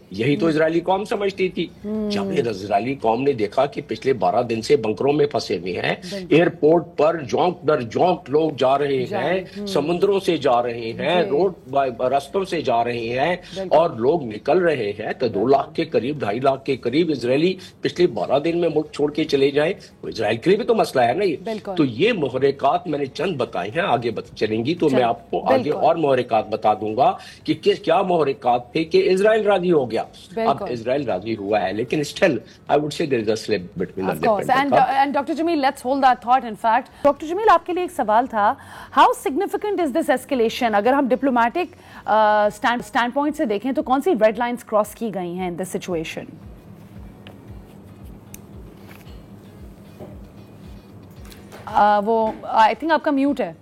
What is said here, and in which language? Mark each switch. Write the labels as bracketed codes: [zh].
[ur] یہی تو اسرائیلی قوم سمجھتی تھی. جب اسرائیلی قوم نے دیکھا کہ پچھلے 12 دن سے بنکروں میں پھنسے ہوئے ہیں, ایئرپورٹ پر جونک در جونک لوگ جا رہے ہیں, سمندروں سے جا رہے ہیں, روڈ رستوں سے جا رہے ہیں, اور لوگ نکل رہے ہیں, تو 2 لاکھ کے قریب 2.5 لاکھ کے قریب اسرائیلی پچھلے 12 دن میں ملک چھوڑ کے چلے جائیں, تو اسرائیل کے لیے بھی تو مسئلہ ہے نا. تو یہ محرکات میں نے چند بتائے ہیں, آگے چلیں گی تو میں آپ کو آگے اور محرکات بتا دوں گا کہ کیا محرکات تھے کہ اسرائیل راضی ہو گیا. اب اسرائیل راضی ہوا ہے, لیکن [en] still I would say there is a slip between the different. And Dr. Jamil, let's hold that thought. In fact, Dr. [ur] Jamil, آپ کے لیے ایک سوال تھا, [en] how significant is this escalation? [ur] اگر ہم ڈپلومیٹک اسٹینڈ پوائنٹ سے دیکھیں تو کون سی ریڈ لائنز کراس کی گئی ہیں [en] in this situation? [ur] وہ [en] I think [ur] آپ کا میوٹ ہے.